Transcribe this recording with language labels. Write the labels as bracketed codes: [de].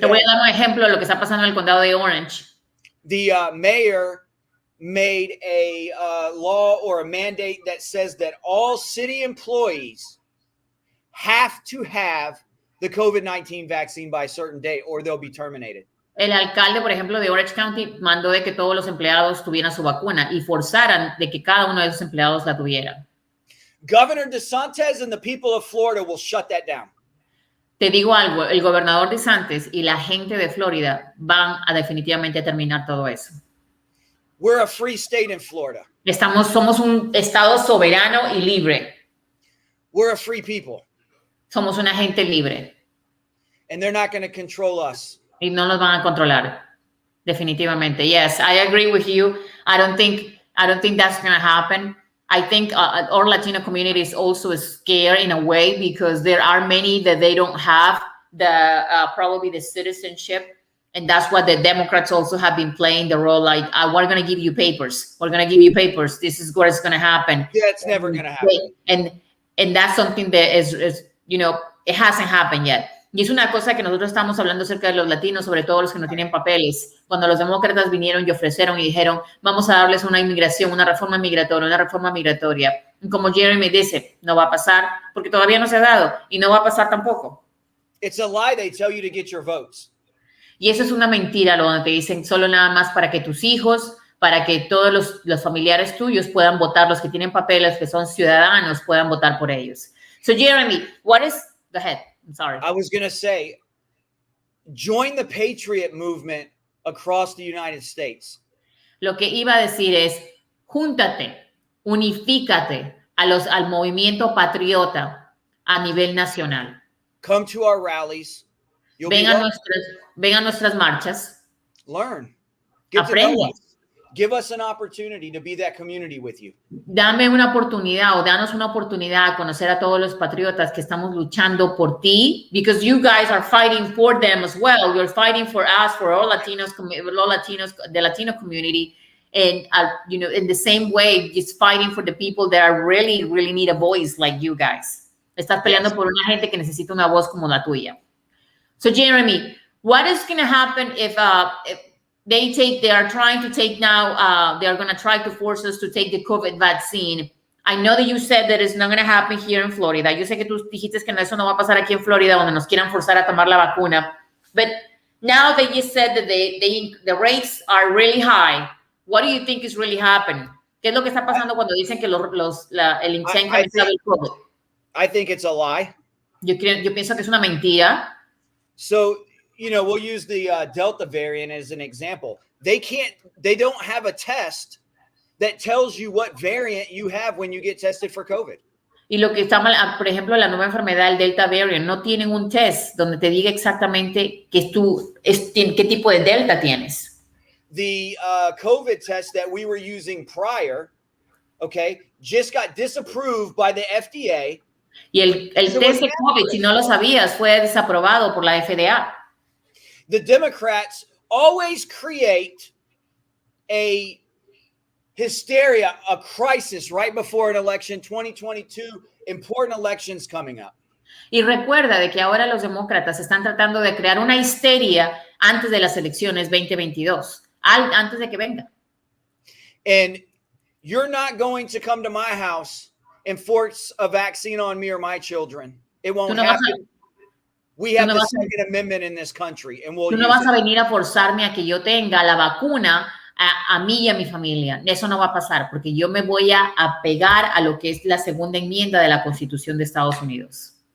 [es] Te voy a dar un ejemplo de lo que está pasando en el condado de Orange. [en] The mayor made a law or a mandate that says that all city employees have to have the COVID-19 vaccine by a certain date or they'll be terminated. [es] El alcalde, por ejemplo, de Orange County mandó de que todos los empleados tuvieran su vacuna y forzaran de que cada uno de esos empleados la tuviera. [en] Governor DeSantis and the people of Florida will shut that down. [es] Te digo algo, el gobernador DeSantis y la gente de Florida van a definitivamente terminar todo eso. [en] We're a free state in Florida. [es] Somos un estado soberano y libre. [en] We're a free people. [es] Somos una gente libre. [en] And they're not going to control us. [es] Y no nos van a controlar. Definitivamente. [en] Yes, I agree with you. I don't think that's going to happen. I think our Latino community is also scared in a way because there are many that they don't have probably the citizenship. And that's what the Democrats also have been playing the role like, we're going to give you papers. We're going to give you papers. This is what is going to happen. Yeah, it's never going to happen. And that's something that is, you know, it hasn't happened yet. [es] Y es una cosa que nosotros estamos hablando acerca de los latinos, sobre todo los que no tienen papeles. Cuando los demócratas vinieron y ofrecieron y dijeron, vamos a darles una inmigración, una reforma migratoria. Y como Jeremy dice, no va a pasar porque todavía no se ha dado y no va a pasar tampoco. [en] It's a lie. They tell you to get your votes. [es] Y eso es una mentira, lo donde te dicen solo nada más para que tus hijos, para que todos los familiares tuyos puedan votar, los que tienen papeles, que son ciudadanos, puedan votar por ellos. [en] So, Jeremy, go ahead. I'm sorry. I was going to say, join the patriot movement across the United States. [es] Lo que iba a decir es, júntate, unifícate al movimiento patriota a nivel nacional. [en] Come to our rallies. [es] Ven a nuestras marchas. [en] Learn. [es] Aprende. [en] Give us an opportunity to be that community with you. [es] Dame una oportunidad o danos una oportunidad a conocer a todos los patriotas que estamos luchando por ti, [en] because you guys are fighting for them as well. You're fighting for us, for all Latinos, the Latino community, and you know, in the same way, just fighting for the people that are really need a voice like you guys. [es] Estás peleando por una gente que necesita una voz como la tuya. [en] So, Jeremy, what is going to happen if they are trying to take now, they are going to try to force us to take the COVID vaccine? I know that you said that it's not going to happen here in Florida. [es] Yo sé que tú dijiste que eso no va a pasar aquí en Florida, donde nos quieran forzar a tomar la vacuna. [en] But now that you said that the rates are really high, what do you think is really happening? [es] ¿Qué es lo que está pasando cuando dicen que el incremento del COVID? [en] I think it's a lie. [es] Yo pienso que es una mentira. [en] So, we'll use the Delta variant as an example. They don't have a test that tells you what variant you have when you get tested for COVID. [es] Y lo que está mal, por ejemplo, la nueva enfermedad, el Delta variant, no tienen un test donde te diga exactamente qué tipo de Delta tienes. [en] The COVID test that we were using prior, just got disapproved by the FDA. [es] Y el test de COVID, si no lo sabías, fue desaprobado por la FDA. [en] The Democrats always create a hysteria, a crisis right before an election, 2022, important elections coming up. [es] Y recuerda de que ahora los demócratas están tratando de crear una histeria antes de las elecciones 2022, antes de que venga. [en] And you're not going to come to my house and force a vaccine on me or my children. It won't happen. We have the Second Amendment in this country, and we'll. [es] Tú no vas a venir a forzarme a que yo tenga la vacuna a mí y a mi familia. Eso no va a pasar, porque yo me voy a apegar a lo que es la segunda enmienda de la Constitución de Estados Unidos.